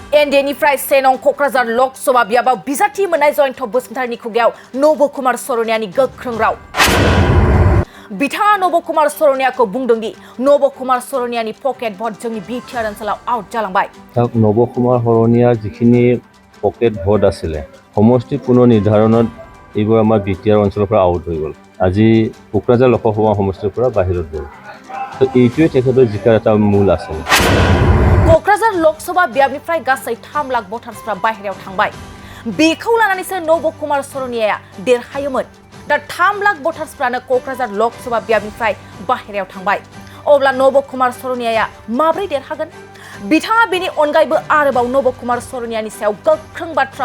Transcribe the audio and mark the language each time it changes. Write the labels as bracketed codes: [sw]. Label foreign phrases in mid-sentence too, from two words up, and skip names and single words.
[brx] एनडिएनिफ्राय सेनं क'क्राझार लकसभा बियाबाव बिजाथि मोननाय जयन्त बसुमतारीनि खुगायाव नब कुमार सरनियानि गोख्रों राव बिथाङा नब कुमार सरनियाखौ बुंदों दि नब कुमार सरनियानि [en] pocket vote [brx] जोंनि बिटिआर ओनसोलाव आउट जालांबाय नब कुमार सरनिया जिखिनि [en] pocket vote [as] आছিলে সমষ্টি পুনৰ নিৰ্ধাৰণত এইবোৰ আমাৰ বিটিআৰ অঞ্চলৰ পৰা আউট হৈ গ'ল আজি কোকৰাঝাৰ লোকসভা সমষ্টিৰ পৰা বাহিৰত গ'ল তো এইটোৱে তেখেতৰ জিকাৰ এটা মূল আছিল [brx] क'क्राझार लकसभा बियाबनिफ्राय गासै 3 लाख भटार्सफ्रा बाहेरायाव थांबाय बेखौ लानानैसो नब कुमार सरनियाया देरहायोमोन दा 3 लाख भटार्सफ्रानो क'क्राझार लकसभा बियाबनिफ्राय बाहेरायाव थांबाय अब्ला नब कुमार सरनियाया माब्रै देरहागोन बिथाङा बेनि अनगायैबो आरोबाव नब कुमार सरनियानि सायाव गोख्रों बाथ्रा